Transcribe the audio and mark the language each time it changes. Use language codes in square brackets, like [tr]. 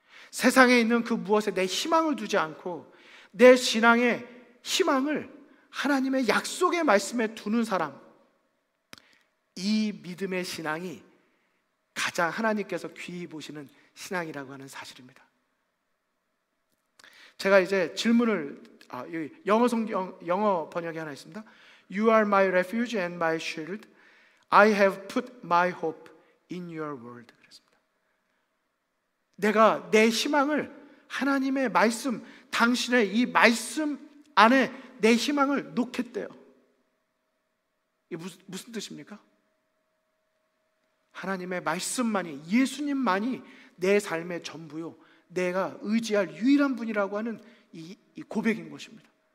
[ko] 세상에 있는 그 무엇에 내 희망을 두지 않고 내 신앙의 희망을 하나님의 약속의 말씀에 두는 사람, 이 믿음의 신앙이 가장 하나님께서 귀히 보시는 신앙이라고 하는 사실입니다. 제가 이제 질문을 여기 영어 번역이 하나 있습니다. [en] You are my refuge and my shield. I have put my hope in your word. [ko] 그랬습니다. 내가 내 희망을 하나님의 말씀, 당신의 이 말씀 안에 내 희망을 놓겠대요. 이게 무슨 뜻입니까? 하나님의 말씀만이, 예수님만이 내 삶의 전부요, 내가 의지할 유일한 분이라고 하는 이 고백인 것입니다.